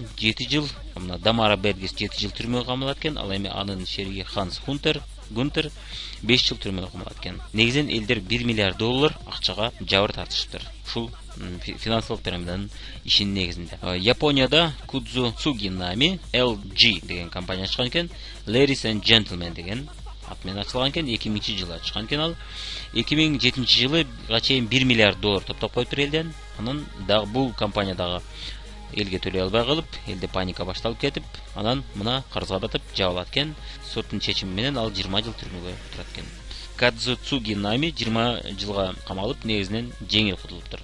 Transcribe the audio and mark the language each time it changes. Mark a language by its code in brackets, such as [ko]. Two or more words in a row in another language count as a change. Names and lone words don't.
[ky] 7 жыл, мына Дамара Бергес 7 жыл түрмөгө камалат экен, ал эми анын шериги Ханс Гунтер 5 жыл түрмөгө камалат экен. Негизинен элдер 1 миллиард доллар акчага жабыр тартышыптыр. Ушул финансылык пирамиданын ишинин негизинде. Японияда Кудзу Цугинами LG деген компания ачкан экен. Ladies and Gentlemen деген ат менен ачылган экен. 2000-жылы ачкан экен ал. 2007-жылыга чейин 1 миллиард доллар топтоп коюптур элден. Анан дагы бул компания дагы элге төлөй албай калып, элде паника башталып кетип, анан мына карызга батып жабылат экен. Соттун чечими менен ал 20 жыл түрмөгө турат экен. Кадзуцуги Нами 20 жылга камалып, негизинен жеңил кутулуптур.